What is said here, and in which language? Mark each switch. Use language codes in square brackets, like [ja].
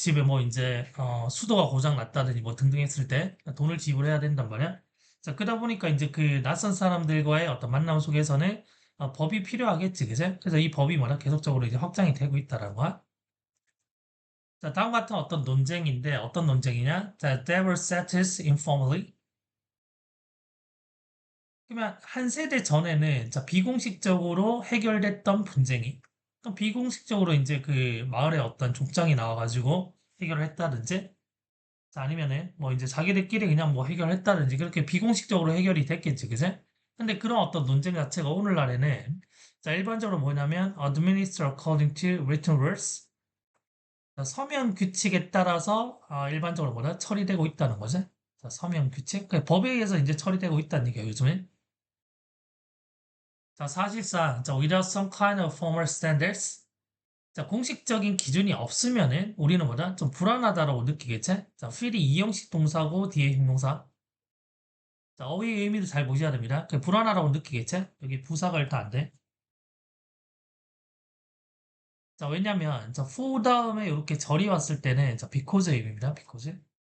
[ko] 집에 뭐 이제 수도가 고장 났다든지 뭐 등등 했을 때 돈을 지불해야 된단 말이야. 자, 그러다 보니까 이제 그 낯선 사람들과의 어떤 만남 속에서는 법이 필요하겠지, 그제? 그래서 이 법이 뭐냐 계속적으로 이제 확장이 되고 있다라는 거야. 자, 다음 같은 어떤 논쟁인데 어떤 논쟁이냐? [en] 자, they were settled informally. [ko] 그러면 한 세대 전에는 자, 비공식적으로 해결됐던 분쟁이 그럼 비공식적으로 이제 그 마을에 어떤 족장이 나와가지고 해결을 했다든지 자, 아니면은 뭐 이제 자기들끼리 그냥 뭐 해결했다든지 그렇게 비공식적으로 해결이 됐겠지, 그제? 근데 그런 어떤 논쟁 자체가 오늘날에는 자, 일반적으로 뭐냐면 [en] administer according to written rules [ko] 자, 서면 규칙에 따라서 일반적으로 뭐다 처리되고 있다는 거지. 자, 서면 규칙 그 법에 의해서 이제 처리되고 있다는 얘기야 요즘에. [en] 자, 사실상, 자, without some kind of formal standards. [ko] 자, 공식적인 기준이 없으면은 우리는 뭐다? 좀 불안하다라고 느끼겠지? 자, feel이 이형식 동사고 뒤에 형용사. 자, 어휘의 의미도 잘 보셔야 됩니다. 그 불안하다고 느끼겠지? 여기 부사가 일단 안 돼. 자, 왜냐면, 자, for 다음에 이렇게 절이 왔을 때는, 자, because의 의미입니다. because.